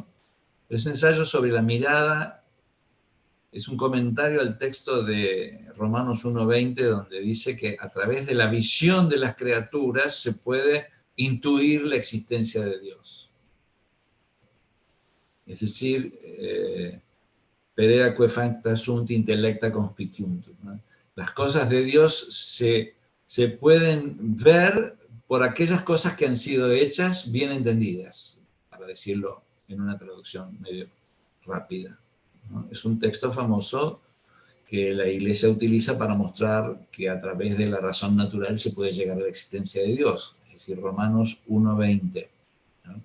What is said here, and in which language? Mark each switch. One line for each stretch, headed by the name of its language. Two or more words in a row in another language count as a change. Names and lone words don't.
Spanish: Es un ensayo sobre la mirada, es un comentario al texto de Romanos 1:20, donde dice que a través de la visión de las criaturas se puede intuir la existencia de Dios.
Latin: Es decir, perea que facta sunt intellecta conspiciuntur,
Spanish: ¿no? Las cosas de Dios se pueden ver por aquellas cosas que han sido hechas bien entendidas, para decirlo en una traducción medio rápida, ¿no? Es un texto famoso que la Iglesia utiliza para mostrar que a través de la razón natural se puede llegar a la existencia de Dios, es decir, Romanos 1:20, ¿no?